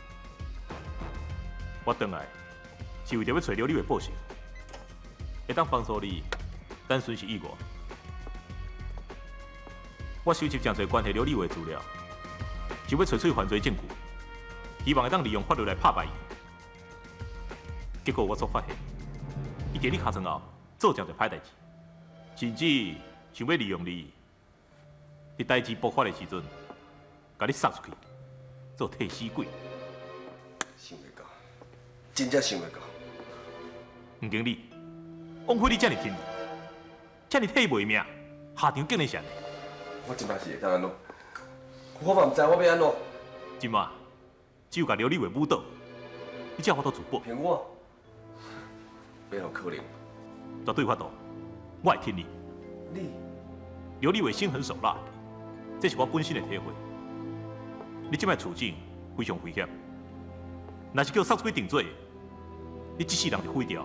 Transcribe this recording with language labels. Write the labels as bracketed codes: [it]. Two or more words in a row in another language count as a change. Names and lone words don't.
[nan] 我转来是为着要找刘立伟报仇，会当帮助你，单纯是意外。我收集真侪关系刘立伟资料，就要找出犯罪证据，希望会当利用法律来拍败伊。结果我所发现，伊在你尻川后做真侪歹代志，甚至想要利用你，伫代志爆发的时阵，甲你杀出去，做替死鬼。想袂到，真正想袂到。吴经理，枉费你遮尔拼力，遮尔替卖命，下场竟然是安尼。我即摆是会当安怎？我嘛毋知我要安怎。今嘛只有甲刘立伟舞倒，你才有法度自保。骗我？哪有可能？绝对有法度，我会听你。你刘立伟心狠手辣，这是我本身的体会。你即摆处境非常危险，若是叫杀出去定罪，你一世人就毁掉啊！